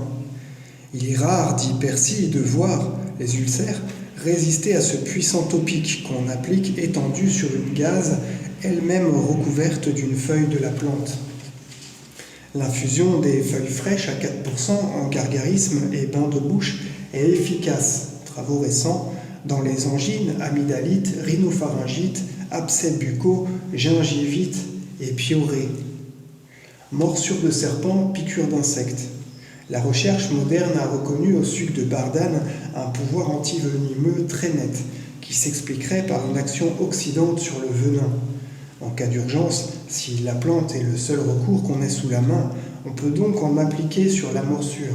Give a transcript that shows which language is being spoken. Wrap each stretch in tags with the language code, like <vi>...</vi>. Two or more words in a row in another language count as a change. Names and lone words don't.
<fr>Il est rare, dit Percy, de voir les ulcères résister à ce puissant topique qu'on applique étendu sur une gaze, elle-même recouverte d'une feuille de la plante. L'infusion des feuilles fraîches à 4% en gargarisme et bain de bouche est efficace, travaux récents, dans les angines, amygdalites, rhinopharyngites, abcès buccaux, gingivite et piorée. Morsure de serpent, piqûre d'insectes. La recherche moderne a reconnu au suc de bardane un pouvoir antivenimeux très net, qui s'expliquerait par une action oxydante sur le venin. En cas d'urgence, si la plante est le seul recours qu'on ait sous la main, on peut donc en appliquer sur la morsure.</fr>